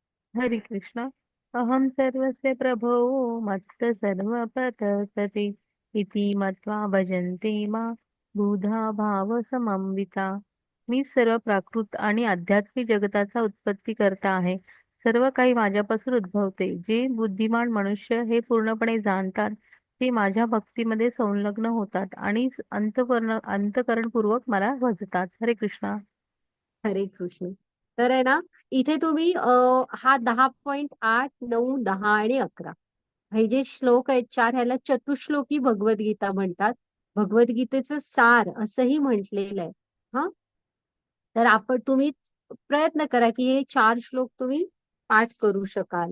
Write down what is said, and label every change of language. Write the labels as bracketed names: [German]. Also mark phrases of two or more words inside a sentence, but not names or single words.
[Marathi] हरे कृष्ण. [Sanskrit] अहं सर्वस्य प्रभो मत्त सर्वप्रतस्ते इति मत्वा भजन्ते मा बुधा भाव समन्विता. [Marathi] मी सर्व प्राकृत आणि आध्यात्मिक जगताचा उत्पत्ती करता आहे. सर्व काही माझ्यापासून उद्भवते. जे बुद्धिमान मनुष्य हे पूर्णपणे जाणतात ते माझ्या भक्तीमध्ये संलग्न होतात आणि अंतःकरणपूर्वक मला भजतात. हरे कृष्ण. हरे कृष्ण. तर आहे ना, इथे तुम्ही हा 10.8, 9, 10 आणि 11 हे जे श्लोक आहेत चार, ह्याला चतुश्लोकी भगवद्गीता म्हणतात. भगवद्गीतेचं सार असंही म्हटलेलं आहे. हा, तर तुम्ही प्रयत्न करा की हे चार श्लोक तुम्ही पाठ करू शकाल.